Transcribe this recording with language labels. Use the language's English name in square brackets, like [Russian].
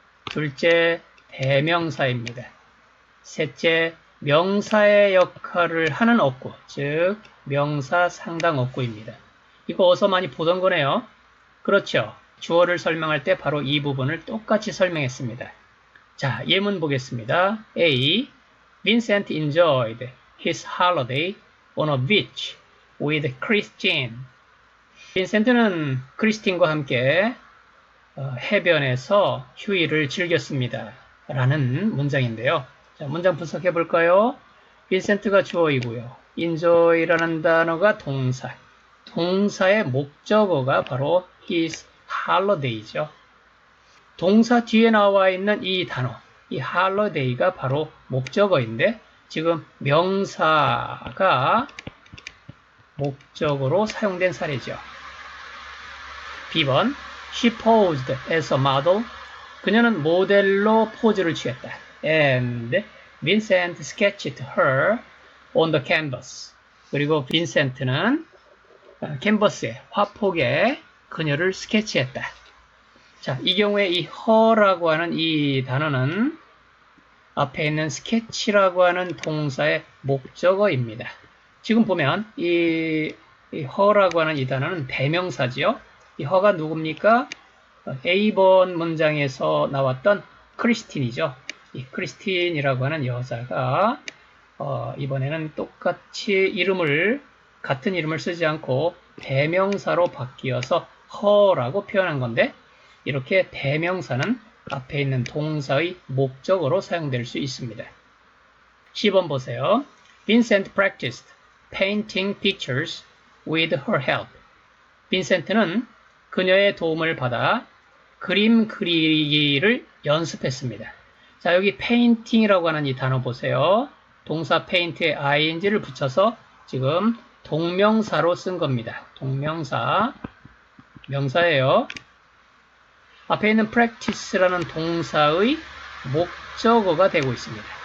[Korean] 둘째, 대명사입니다. 셋째, 명사의 역할을 하는 어구, 즉 명사 상당 어구입니다. 이거 어서 많이 보던 거네요. 그렇죠. 주어를 설명할 때 바로 이 부분을 똑같이 설명했습니다. 자, 예문 보겠습니다. A. [English] Vincent enjoyed his holiday on a beach with Christine. [Korean] 빈센트는 크리스틴과 함께 해변에서 휴일을 즐겼습니다. 라는 문장인데요. 자, 문장 분석해 볼까요? 빈센트가 주어이고요. enjoy라는 단어가 동사. 동사의 목적어가 바로 his holiday죠. 동사 뒤에 나와 있는 이 단어, 이 holiday가 바로 목적어인데 지금 명사가 목적어로 사용된 사례죠. [English] B번, she posed as a model. [Korean] 그녀는 모델로 포즈를 취했다. [English] And Vincent sketched her on the canvas. [Korean] 그리고 빈센트는 캔버스에, 화폭에 그녀를 스케치했다. 자, 이 경우에 이 her라고 하는 이 단어는 앞에 있는 sketch라고 하는 동사의 목적어입니다. 지금 보면 이 her라고 하는 이 단어는 대명사지요. 이 her가 누굽니까? A번 문장에서 나왔던 크리스틴이죠. 이 크리스틴이라고 하는 여자가 이번에는 똑같이 같은 이름을 쓰지 않고 대명사로 바뀌어서 her라고 표현한 건데 이렇게 대명사는 앞에 있는 동사의 목적어로 사용될 수 있습니다. 10번 보세요. [English] Vincent practiced painting pictures with her help. [Korean] 빈센트는 그녀의 도움을 받아 그림 그리기를 연습했습니다. 자, 여기 painting이라고 하는 이 단어 보세요. 동사 paint에 ing를 붙여서 지금 동명사로 쓴 겁니다. 동명사, 명사예요. 앞에 있는 practice라는 동사의 목적어가 되고 있습니다.